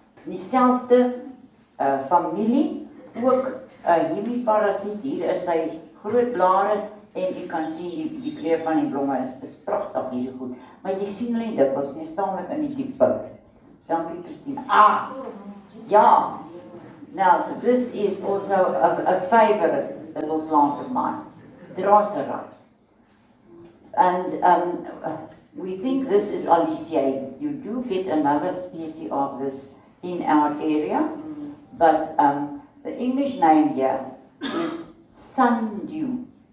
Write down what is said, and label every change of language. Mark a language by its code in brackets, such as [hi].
[af] Dieselfde familie, ook hemiparasiet. Hier is sy groot blare en jy kan sien die kleur van die blomme is pragtig hier goed. Maar jy sien hulle nie dikwels nie, staan met in die diep bout. Dankie, Christina. Yeah. [en] Now, this is also a favorite little plant of mine, Drosera. And we think this is aliciae. You do get another species of this in our area, but the English name here is sundew.